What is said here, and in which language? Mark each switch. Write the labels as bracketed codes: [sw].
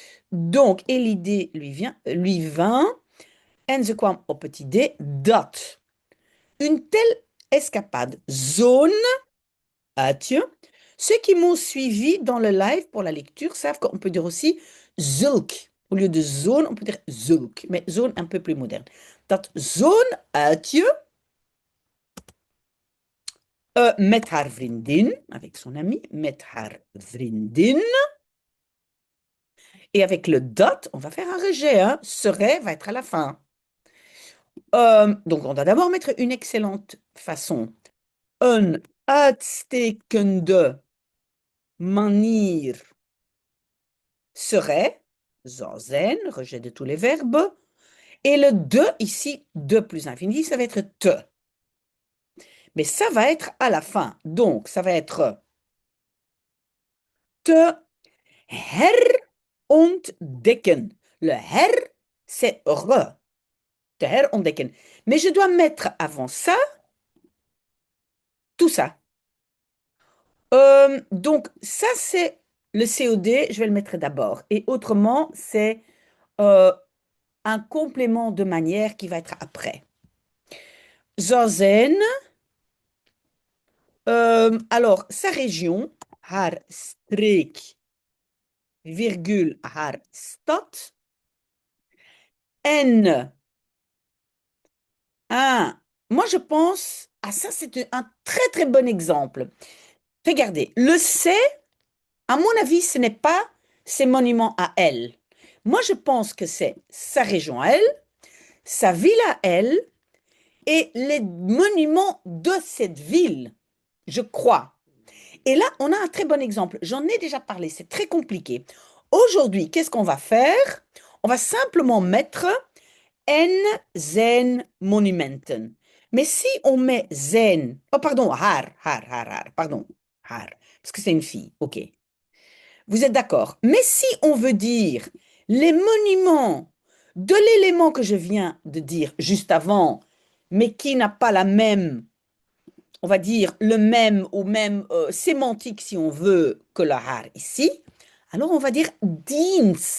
[fr] Donc, et l'idée lui vint, [nl] en ze kwam op het idee dat [fr] une telle escapade, [nl] zone, uitje. [fr] Ceux qui m'ont suivi dans le live pour la lecture savent qu'on peut dire aussi zulk. Au lieu de zone, on peut dire zulk, mais zone un peu plus moderne. [nl] Dat zo'n uitje met haar vriendin, [fr] avec son ami, [nl] met haar vriendin. [fr] Et avec le dot, on va faire un rejet, hein. Serait va être à la fin. Donc, on va d'abord mettre une excellente façon. [nl] Een uitstekende manier [fr] serait, [nl] zou zijn, [fr] rejet de tous les verbes. Et le de, ici, de plus infini, ça va être te. Mais ça va être à la fin. Donc, ça va être [nl] te herontdekken. [fr] Le her, c'est re. [nl] Te herontdekken. [fr] Mais je dois mettre avant ça tout ça. Donc, ça, c'est le COD. Je vais le mettre d'abord. Et autrement, c'est euh, un complément de manière qui va être après. [nl] Zou zijn, [fr] alors, sa région, [nl] haar streek, virgule, haar stad. En un. [fr] Moi, je pense, ah ça, c'est un très très bon exemple. Regardez, le C, à mon avis, ce n'est pas ses monuments à elle. Moi, je pense que c'est sa région à elle, sa ville à elle et les monuments de cette ville, je crois. Et là, on a un très bon exemple. J'en ai déjà parlé, c'est très compliqué. Aujourd'hui, qu'est-ce qu'on va faire? On va simplement mettre [nl] en zijn monumenten. [fr] Mais si on met zijn, oh pardon, haar, pardon, haar, parce que c'est une fille, ok. Vous êtes d'accord? Mais si on veut dire les monuments de l'élément que je viens de dire juste avant, mais qui n'a pas la même, on va dire le même ou même sémantique si on veut que le har ici, alors on va dire diens.